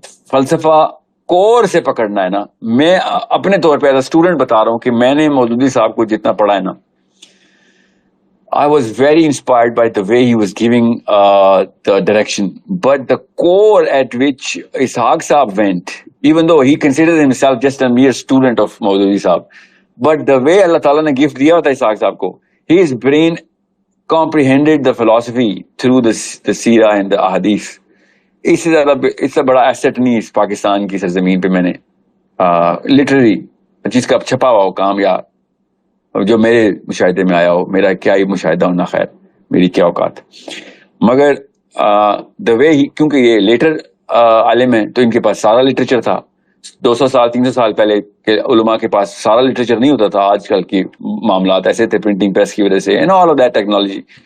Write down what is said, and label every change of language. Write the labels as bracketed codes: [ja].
[ur] فلسفہ کور سے پکڑنا ہے نا، میں اپنے طور پہ ایز اے اسٹوڈنٹ بتا رہا ہوں کہ میں نے مودودی صاحب کو جتنا پڑھا ہے نا، [en] I was very inspired by the way he was giving the direction. But the core at which Ishaq Saab went, even though he considered himself just a mere student of Maududi Saab, but the way Allah Ta'ala [ur] ne gift diya tha [en] Ishaq Saab ko, his brain comprehended the philosophy through the seerah and the ahadith. [ur] اس سے بڑا asset نہیں اس پاکستان کی سرزمین پہ میں نے literary چیز کا چھپا ہوا ہو کام، یا جو میرے مشاہدے میں آیا ہو، میرا کیا ہی مشاہدہ ہونا، خیر میری کیا اوقات، مگر [en] the way [ur] ہی، کیونکہ یہ لیٹر عالم ہے تو ان کے پاس سارا لٹریچر تھا، 200 سال 300 سال پہلے کے علماء کے پاس سارا لٹریچر نہیں ہوتا تھا، آج کل کی معاملات ایسے تھے پرنٹنگ پریس کی وجہ سے [en] and all of that [ur] technology,